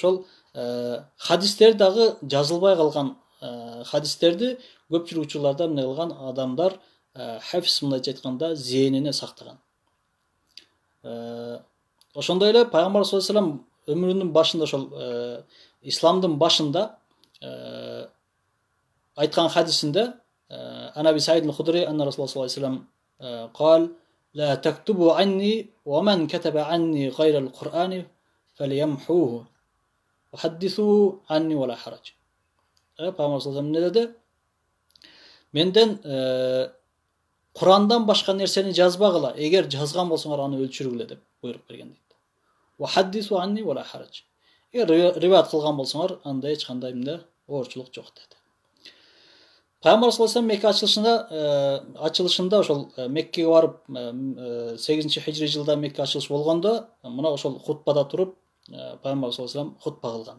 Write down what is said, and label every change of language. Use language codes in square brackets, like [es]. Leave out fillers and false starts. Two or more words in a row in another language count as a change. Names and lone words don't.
[ky] Ошол хадистер дагы жазылбай калган хадистерди көпчүлүк учурларда эмне кылган? Адамдар хафиз, мындайча айтканда, зээнине сактаган. Ошондой эле пайгамбар [ar] صلى الله عليه وسلم [ky] өмүрүнүн башында, ошол исламдын башында айткан хадисинде [ar] عن أبي سعيد الخدري أن رسول الله صلى الله عليه وسلم قال لا تكتبوا عني ومن كتب عني غير القرآن فليمحوه وحدثوا عني ولا حرج. [ky] Пайгамбар [ar] صلى الله عليه وسلم [ky] не dedi? Менден Курандан башка нерсени жазбагыла, эгер жазган болсоңор аны өлчүргүлө деп буйрук берген дейт. [ar] وحدثوا عني ولا حرج. [ky] Эгер риваят кылган болсоңор, анда эч кандай оорчулук жок деди. Пайгамбар [ar] صلى الله عليه وسلم [ky] Мекке ачылышында ошол Меккеге барып 8-хижри жылда Мекке ачылыш болгондо, мына ошол хутбада туруп Пайгамбар [ar] صلى الله عليه وسلم [ky] хутба кылган.